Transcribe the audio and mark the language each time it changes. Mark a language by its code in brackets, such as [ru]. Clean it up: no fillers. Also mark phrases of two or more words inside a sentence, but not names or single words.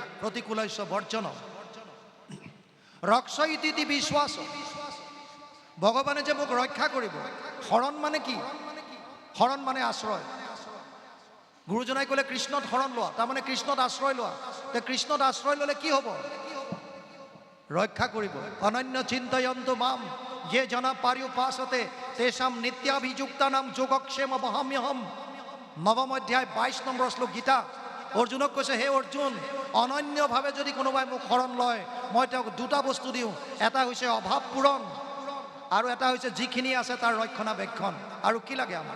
[sa] প্ৰতিকূলস্য বৰ্জন, ৰক্ষয়িতি বিশ্বাস, [as] ভগৱানে যে মোক ৰক্ষা কৰিব। শৰণ মানে কি? শৰণ মানে আশ্ৰয়। গুৰুজনাই ক'লে কৃষ্ণত শৰণ লোৱা, তাৰমানে কৃষ্ণত আশ্ৰয় লোৱা। তে কৃষ্ণত আশ্ৰয় ল'লে কি হ'ব? ৰক্ষা কৰিব। [sa] অনন্য চিন্তয়ন্তু মাম ये जना पर्युपासते तेषाम नित्याभियुक्तानाम যোগক্ষেম বহাম্যহম। [as] নৱম অধ্যায় 22 নম্বৰ শ্লোক গীতা। অৰ্জুনক কৈছে, হে অৰ্জুন, অনন্যভাৱে যদি কোনোবাই মোক শৰণ লয়, মই তেওঁক দুটা বস্তু দিওঁ। এটা হৈছে অভাৱ পূৰণ, আৰু এটা হৈছে যিখিনি আছে তাৰ ৰক্ষণাবেক্ষণ। আৰু কি লাগে আমাৰ?